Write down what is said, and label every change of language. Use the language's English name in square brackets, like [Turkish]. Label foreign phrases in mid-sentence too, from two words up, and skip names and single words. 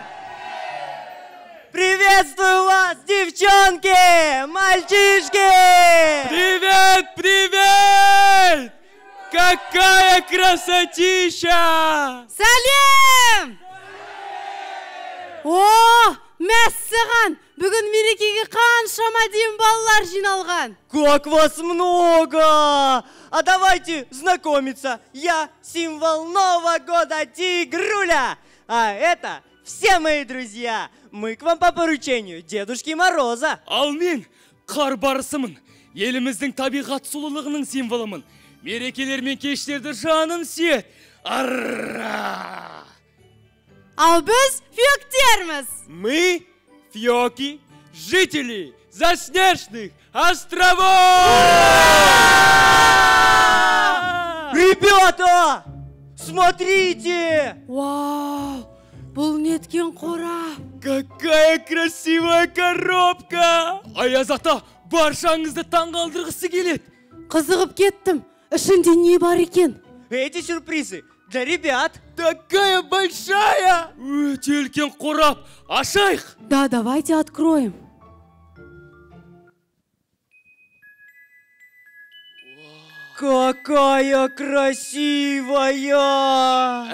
[Russian] Приветствую вас, девчонки, мальчишки! Привет, привет! Какая красотища! [Kazakh] Салем! О, мәссаған! Бүгін мерекеге қаншама дейін балалар жиналған. [Russian] Как вас много! А давайте знакомиться. Я символ Нового года Тигруля. А это все мои друзья. Мы к вам по поручению Дедушки Мороза. [Kazakh] Ал мен қар барысымын. Еліміздің табиғат сұлулығының символымын. Мерекелер мен кештерді жаным сүйет. Арра! Ал біз фиоктерміз. [Russian] Мы фьоки, жители заснежных островов! Ребята, смотрите! [Kazakh] Вау, бұл неткен қора. [Russian] Какая красивая коробка! [Kazakh] Аяз ата баршаңызды таңғалдырғысы келеді. Қызығып кеттім. Ішінде не бар екен? [Russian] Эти сюрпризы для ребят. Такая большая! [Kazakh] Өте үлкен қорап. Ашайық! [Russian] Да, давайте откроем. Какая красивая!